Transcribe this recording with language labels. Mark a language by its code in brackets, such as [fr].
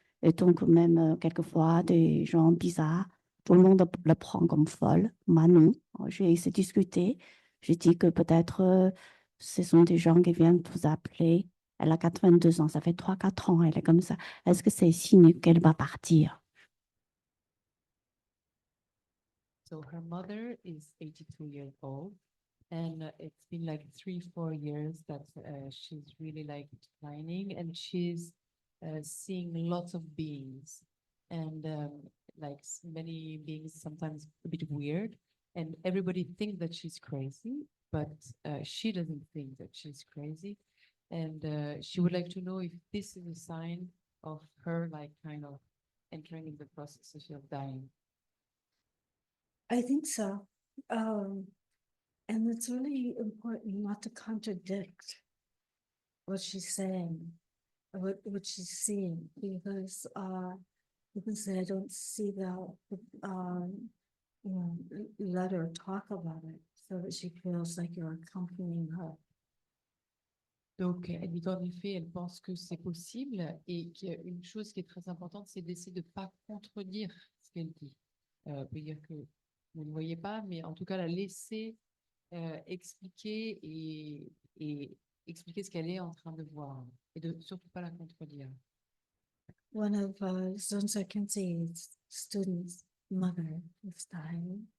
[fr] Et donc, même quelquefois, des gens bizarres. Tout le monde le prend comme folle. Moi, non. J'ai essayé de discuter. J'ai dit que peut-être ce sont des gens qui viennent vous appeler. Elle a 82 ans, ça fait 3-4 ans, elle est comme ça. Est-ce que c'est signe qu'elle va partir? [en] So her mother is 82 years old, and it's been like 3-4 years that she's really like declining, and she's seeing lots of beings, and like many beings, sometimes a bit weird, and everybody thinks that she's crazy, but she doesn't think that she's crazy, and she would like to know if this is a sign of her like kind of entering in the process of dying. I think so. And it's really important not to contradict what she's saying, what she's seeing, because you can say, I don't see that, you know, let her talk about it so that she feels like you're accompanying her. [fr] Donc, elle dit qu'en effet, elle pense que c'est possible et qu'une chose qui est très importante, c'est d'essayer de ne pas contredire ce qu'elle dit. On peut dire que vous ne voyez pas, mais en tout cas, la laisser expliquer et expliquer ce qu'elle est en train de voir et de surtout pas la contredire. [en] One of Zonsa Kensei's students' mother was dying.